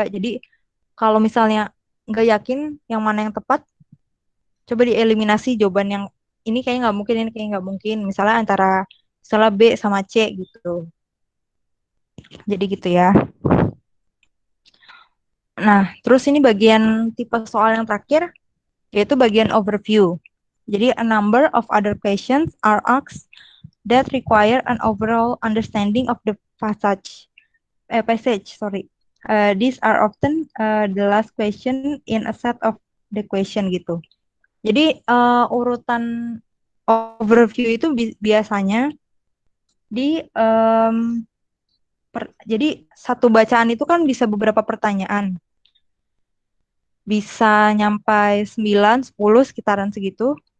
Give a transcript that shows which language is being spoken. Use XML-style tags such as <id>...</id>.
<id>Jadi kalau misalnya nggak yakin yang mana yang tepat, coba dieliminasi jawaban yang ini kayak nggak mungkin, ini kayak nggak mungkin. Misalnya antara misalnya B sama C gitu. Jadi gitu ya. Nah, terus ini bagian tipe soal yang terakhir, yaitu bagian overview.</id> <en>Jadi, a number of other questions are asked that require an overall understanding of the passage. Sorry. These are often the last question in a set of the question gitu.</en> <id>Jadi, urutan overview itu biasanya di jadi satu bacaan itu kan bisa beberapa pertanyaan. Bisa nyampai 9, 10 sekitaran segitu.</id>